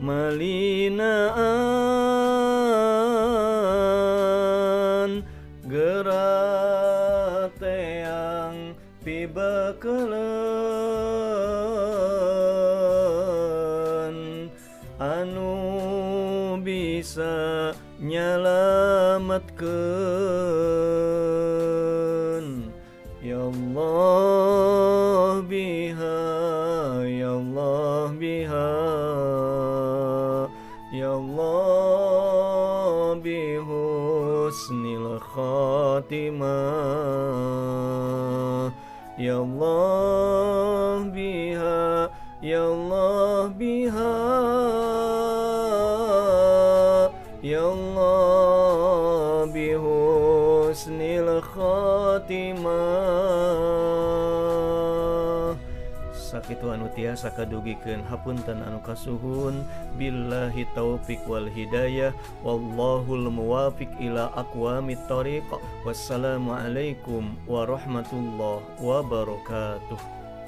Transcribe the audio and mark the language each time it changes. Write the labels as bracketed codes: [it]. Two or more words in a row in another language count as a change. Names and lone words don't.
[su] malinaan gerak teh yang pibakeuleun anu bisa nyalametkeun. [ar] يا الله بها يا الله بها يا الله بحسن خاتمة يا الله بها يا الله بها يا الله بحسن الخاتمة. [su] Sakitu anu tiasa kadugikeun hapunten anu kasuhun [ar] بالله التوفيق والهداية والله الموفق إلى أقوم الطريق. والسلام عليكم ورحمة الله وبركاته.